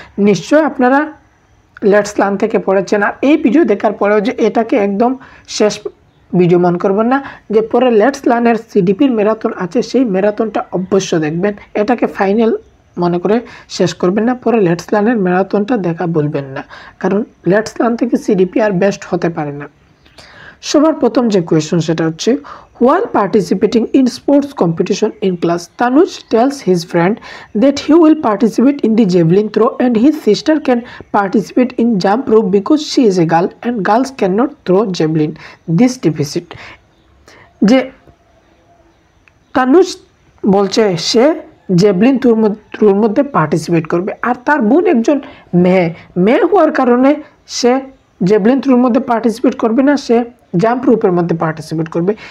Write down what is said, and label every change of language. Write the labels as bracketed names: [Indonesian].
[Bangla] নিশ্চয় আপনারা let's learn থেকে পড়েছেন, আর এই ভিডিও দেখার পরেও যে এটাকে একদম শেষ ভিডিও মনে করবেন না, যে পরে লেটস লার্নের সিডিপির ম্যারাথন আছে, সেই ম্যারাথনটা অবশ্য দেখবেন। এটাকে ফাইনাল মনে করে শেষ করবেন না, পরে লেটস লার্নের ম্যারাথনটা দেখা বলবেন না, কারণ লেটস লার্ন থেকে সিডিপি আর বেস্ট হতে পারে না। সবার প্রথম যে কোয়েশন সেটা হচ্ছে, [English] while participating in sports competition in class, Tanuj tells his friend that he will participate in the javelin throw and his sister can participate in jump rope because she is a girl and girls cannot throw javelin. This deficit. [Bangla] যে তানুজ বলছে সে javelin থ্রোর মধ্যে participate করবে, আর তার বোন একজন মেয়ে হওয়ার কারণে সে জেভলিন থ্রোর মধ্যে পার্টিসিপেট করবে না, সে জাম্প রুপের মধ্যে পার্টিসিপেট করবে।